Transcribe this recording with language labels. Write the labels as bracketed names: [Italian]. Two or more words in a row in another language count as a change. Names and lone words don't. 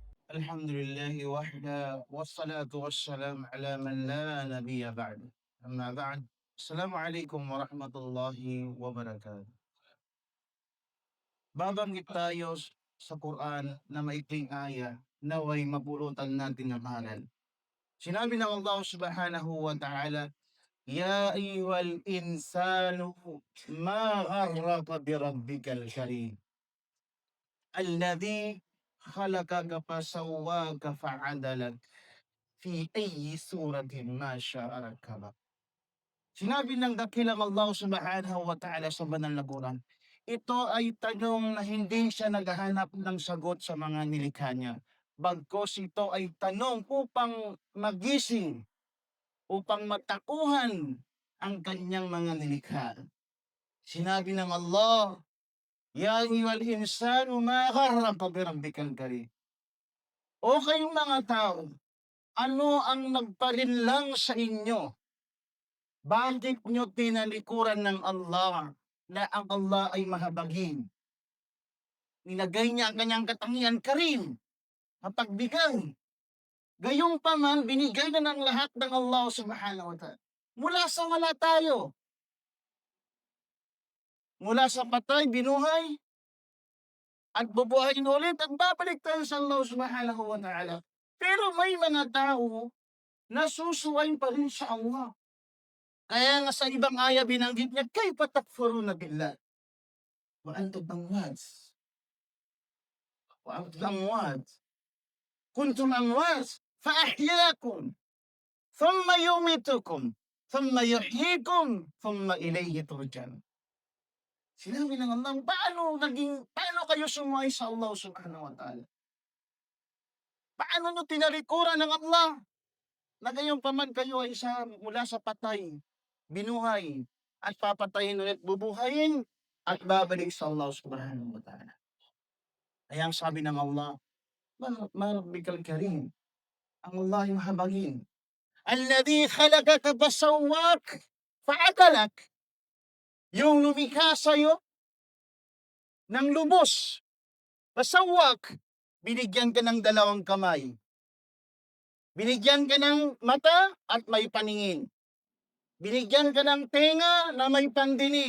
[Arabic] الحمد لله وحده والصلاة والسلام على من لا نبي بعد. أما بعد. السلام عليكم ورحمة الله وبركاته. [Filipino] Babanggit tayo sa Quran na maikling aya naway mapulutan natin ng aral. Sinabi ng Allah [Arabic] سبحانه وتعالى, يا أيها الإنسان ما غرك بربك الكريم. الذي خلقك فسواك فعدلك في أي صورة ما شاء ركبك. [Filipino] Sinabi ng dakilang Allah [Arabic] سبحانه وتعالى [Filipino] sa banal na Quran, ito ay tanong na hindi siya naghahanap ng sagot sa mga nilikha niya. Bagkus ito ay tanong upang magising, upang matakuhan ang kanyang mga nilikha. Sinabi ng Allah, [Arabic] يا أيها الإنسان ما غرك بربك الكريم. [Filipino] O kayong mga tao, ano ang nagpalinlang sa inyo? Bakit nyo tinalikuran ng Allah na ang Allah ay mahabagin? Nilagay niya ang kanyang katangian karim, mapagbigay. Gayong pa man, binigay na ng lahat ng Allah [Arabic] سبحانه وتعالى. [Filipino] Mula sa wala tayo. Mula sa patay, binuhay, at bubuhayin ulit at babalik tayo sa Allah [Arabic] سبحانه وتعالى. [Filipino] Pero may mga tao na susuwain pa rin sa Allah. Kaya nga sa ibang aya binanggit niya, [Arabic] كيف تكفرون بالله وأنتم أموات. وأنتم أموات. كنتم أمواتا فأحياكم ثم يميتكم ثم يحييكم ثم إليه ترجعون. [Filipino] Sinabi ng Allah, paano kayo sumuway sa Allah [Arabic] سبحانه وتعالى? [Filipino] Paano nyo tinalikuran ng Allah na gayon pa man kayo ay mula sa patay, binuhay, at papatayin ulit, bubuhayin, at babalik sa Allah [Arabic] سبحانه وتعالى. [Filipino] Kaya ang sabi ng Allah, [Arabic] ما ربك الكريم, [Filipino] ang Allah yung habagin. [Arabic] الذي خلقك فسواك فعدلك. [Filipino] Yung lumikha sa'yo ng lubos, fasawwak, binigyan ka ng dalawang kamay. Binigyan ka ng mata at may paningin. Binigyan ka ng tenga na may pandinig.